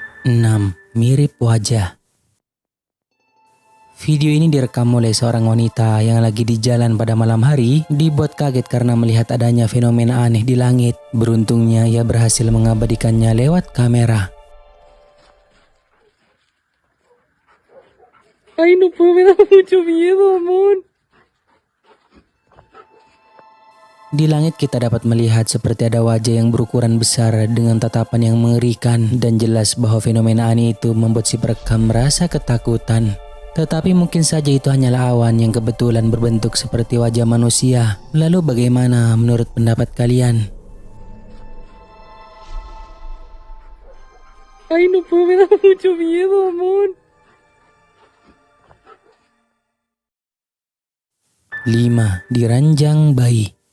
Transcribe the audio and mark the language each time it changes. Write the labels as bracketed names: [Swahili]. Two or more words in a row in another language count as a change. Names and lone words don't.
[Indonesian] 6. Mirip wajah. Video ini direkam oleh seorang wanita yang lagi di jalan pada malam hari, dibuat kaget karena melihat adanya fenomena aneh di langit. Beruntungnya ia berhasil mengabadikannya lewat kamera. [Spanish] Ay, no puedo, me da mucho miedo, amor. [Indonesian] Di langit kita dapat melihat seperti ada wajah yang berukuran besar dengan tatapan yang mengerikan, dan jelas bahwa fenomena aneh itu membuat si perekam merasa ketakutan. Tetapi mungkin saja itu hanyalah awan yang kebetulan berbentuk seperti wajah manusia. Lalu bagaimana menurut pendapat kalian? [Spanish] Ay, no puedo, me da mucho miedo, amor. [Indonesian] 5. Diranjang bayi.